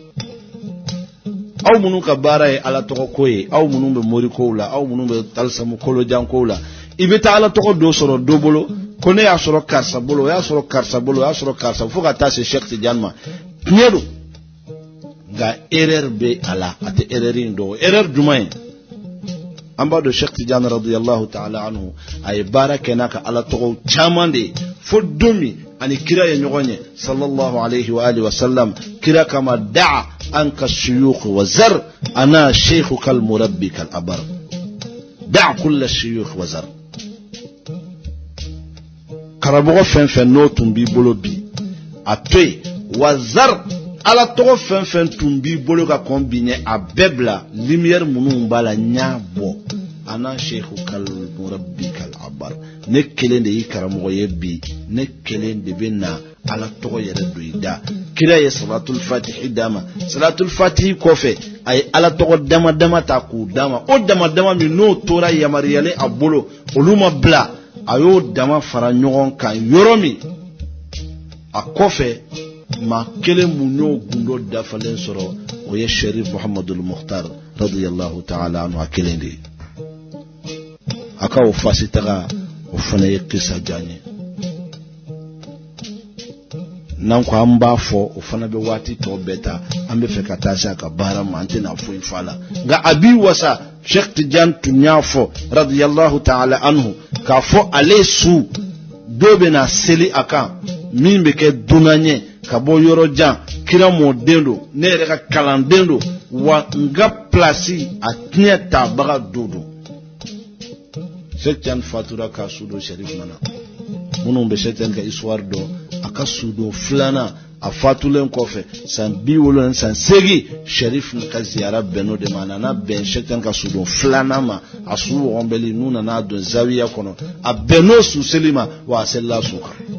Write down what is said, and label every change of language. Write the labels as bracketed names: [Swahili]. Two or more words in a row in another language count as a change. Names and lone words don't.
[Bambara] Aw minnu ka baara ye Ala tɔgɔ ko ye, aw minnu bɛ mori kow la, aw minnu bɛ talisamu kolojan kow la, i bɛ taa Ala tɔgɔ dɔ sɔrɔ dɔ bolo ko ne y'a sɔrɔ karisa bolo, o y'a sɔrɔ karisa bolo, o y'a sɔrɔ karisa fo ka taa se Cheikh Tidiane ma. Tiɲɛ don nka erreur bɛ a la, a tɛ erreur in dɔn. Erreur jumɛn ye? An b'a dɔn Cheikh Tidiane [Arabic] رضي الله تعالى عنه [Bambara] a ye baara kɛ n'a ka Ala tɔgɔw caman de ye fo don min ani kira ye ɲɔgɔn ye [Arabic] صلى الله عليه و آله و سلم. Kira كما دع عنك شيوخ وذر أنا شيخك المربي الأكبر، دع كل شيوخ وذر. [Bambara] Karamɔgɔ fɛn fɛn n'o tun b'i bolo bi a to yen, [Arabic] وذر [Bambara] Ala tɔgɔ fɛn fɛn tun b'i bolo ka kɔn bi ɲɛ a bɛɛ bila lumière minnu b'a la ɲa bɔ. [Arabic] أنا شيخك المربي الأكبر, [Bambara] ne kelen de y'i karamɔgɔ ye bi, ne kelen de bɛ na Ala tɔgɔ yɛrɛ don i da. Kira ye salatul fatihi d'a ma, salatul fatihi kɔfɛ a ye Ala tɔgɔ dama dama ta k'u d'a ma. O dama dama min n'o tora yamaruyalen a bolo olu ma bila, a y'o dama fara ɲɔgɔn kan yɔrɔ min a kɔfɛ maa kelen mun y'o gundo dafalen sɔrɔ o ye Sherif Muhammadul Mukhtar [Arabic] رضي الله تعالى عنه [Bambara] a kelen de ye. A ka o fasi taga o fana ye kisa diya n ye. N'an ko an b'a fɔ o fana bɛ waati tɔ bɛɛ ta an bɛ fɛ ka taa se a ka baara ma an tɛna foyi fɔ a la, nka a b'i wasa Cheikh Tidiane tun y'a fɔ [Arabic] رضي الله تعالى عنه [Bambara] k'a fɔ ale su dɔ bɛ na seli a kan min bɛ kɛ dunan ye ka bɔ yɔrɔ jan, kira mɔden don, ne yɛrɛ ka kalanden don, wa n ka place a tiɲɛ tabaga do don. Cheikh Tidiane fatura ka su don Sherif nana, minnu bɛ Cheikh Tidiane ka histoire dɔn, a ka su don filanan a fatulen kɔfɛ san 70 san 8 Sherif ka ziyara bɛn'o de ma, a nana bɛn Cheikh Tidiane ka su don filanan ma, a su wɔgɔnbɛli n'u nana don zawiya kɔnɔ, a bɛnn'o su seli ma wa a selila su kan.